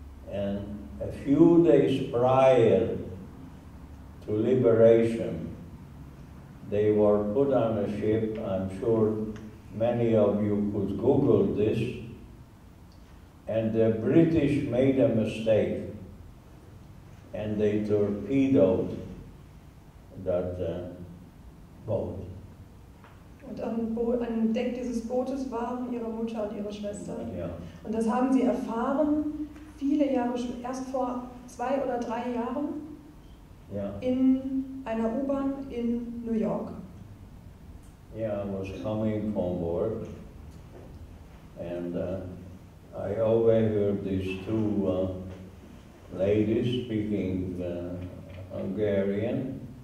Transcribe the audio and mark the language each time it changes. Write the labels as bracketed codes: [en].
[en] And a few days prior to liberation, they were put on a ship. I'm sure many of you could Google this. And the British made a mistake, and they torpedoed that boat. [de] Und an Deck dieses Bootes waren ihre Mutter und ihre Schwester. Ja. Und das haben sie erfahren, viele Jahre, erst vor 2 oder 3 Jahren, Ja. in einer U-Bahn in New York. [en] Yeah, I was coming from work, and I overheard these two ladies speaking Hungarian,